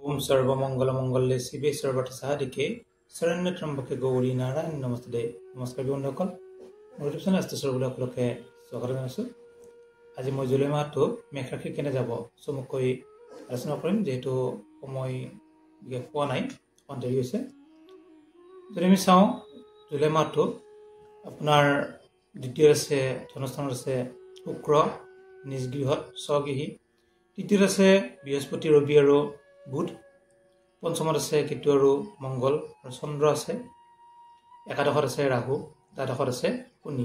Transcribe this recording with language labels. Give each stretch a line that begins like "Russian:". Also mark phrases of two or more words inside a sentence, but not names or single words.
Sanskrit: सर्वमंगल शिवे सर्वसाधिके शरण्य त्र्यंबके गौरी नारायण नमस्ते।
Assamese: नमस्कार बंधुসকল, মোৰ ইউটিউব চেনেল আস্তে সৰবলে সকলোকে স্বাগত জনাইছো। আজি মই জুলাই মাহটো মেঘ ৰাশি কেনে যাব চমুকৈ আলোচনা কৰিম, যেহেতু সময় পোৱা নাই, অকণ দেৰি হৈছে। যদি আমি চাওঁ, জুলাই মাহটো আপোনাৰ দ্বিতীয় আছে ধনস্থানত আছে শুক্ৰ নিজ গৃহত স্বগৃহী, তৃতীয়ত আছে বৃহস্পতি ৰবি আৰু বুধ, পঞ্চমত আছে কেতু আৰু মংগল আৰু চন্দ্ৰ আছে, একাদশত আছে ৰাহু, দ্বাদশত আছে শনি।